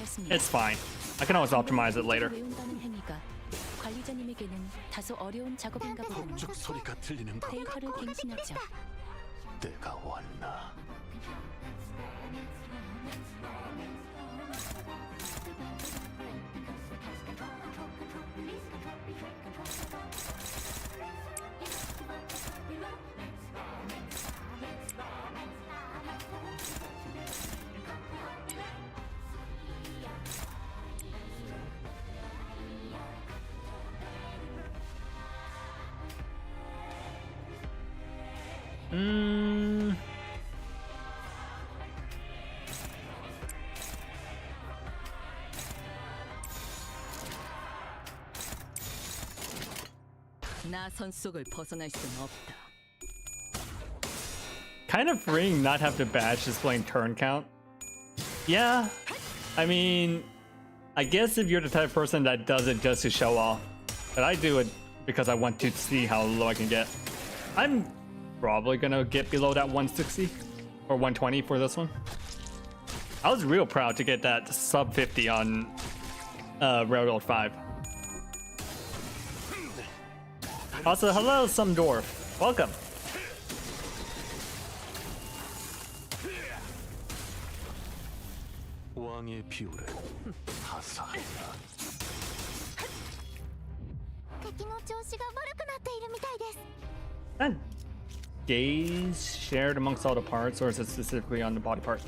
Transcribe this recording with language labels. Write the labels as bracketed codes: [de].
[en] It's fine. I can always optimize it later. [ko] 관리자님에게는 다소 어려운 작업인가 보군요. 소리가 들리는 것 데이터를 갱신하죠. 때가 왔나? 나선 속을 벗어날 수는 없다. [en] Kind of freeing not have to badge displaying turn count. Yeah, I mean, I guess if you're the type of person that does it just to show off, but I do it because I want to see how low I can get. I'm probably gonna get below that 160 or 120 for this one. I was real proud to get that sub 50 on Railroad 5. Also, hello, Sumdorf. Welcome. [ko] 왕의 비율은 하사하다. [ja] 敵の調子が悪くなっているみたいです [en] That gaze shared amongst all the parts, or is it specifically on the body part?